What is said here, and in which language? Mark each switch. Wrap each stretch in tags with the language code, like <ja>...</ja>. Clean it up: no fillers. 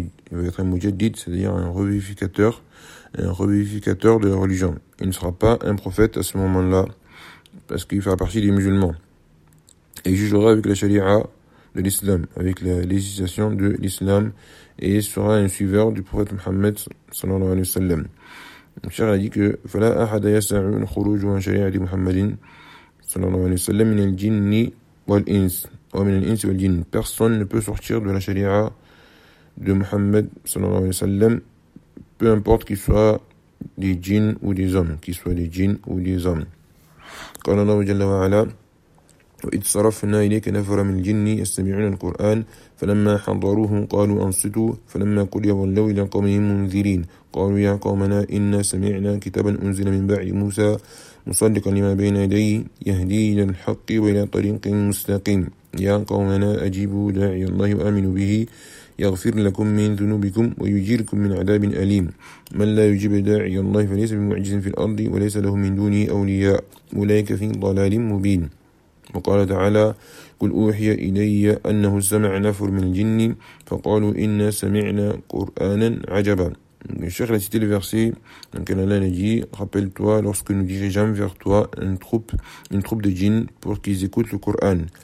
<fr>Il va être un mujaddid, c'est-à-dire un revivificateur de la religion. Il ne sera pas un prophète à ce moment-là, parce qu'il fera partie des musulmans. et jugera avec la charia de l'islam, avec la législation de l'islam, et sera un suiveur du prophète Mohammed sallallahu alayhi wa sallam. Donc, Cheikh a dit que</fr> <ar>« فَلَا أَحَدَ يَسْعُ الْخُرُوجُ وَنْ شَرِيعَةِ مُحَمَّدٍ sallallahu alayhi wa sallam مِنَ الْجِنِّ وَالْإِنسِ وَمِنَ الْإِنسِ وَالْجِنِّ.</ar> <fr>Personne ne peut sortir de la charia de Mohammed sallallahu alayhi wa sallam, peu importe qu'il soit des djinns ou des hommes, qu'il soit des djinns ou des hommes.</fr> <ar>قال الله جل وعلا وإذ صرفنا إليك نفر من الجن يستمعون القرآن فلما حضروه قالوا أنصتوا فلما قضي ولوا إلى قومهم منذرين قالوا يا قومنا إنا سمعنا كتابا أنزل من بعد موسى مصدقا لما بين يديه يهدي إلى الحق وإلى طريق مستقيم يا قومنا أجيبوا داعي الله وآمنوا به يغفر لكم من ذنوبكم ويجيركم من عذاب أليم من لا يجيب داعي الله فليس بمعجز في الأرض وليس له من دونه أولياء أولئك في ضلال مبين وقال تعالى قل أوحي إلي أنه سمع نفر من الجن فقالوا إنا سمعنا قرآنا عجبا.</ar> <fr>Cheikh a cité le verset dans lequel Allah a dit « Rappelle-toi lorsque nous dirigeâmes vers toi une troupe de djinns pour qu'ils écoutent le Coran.</fr>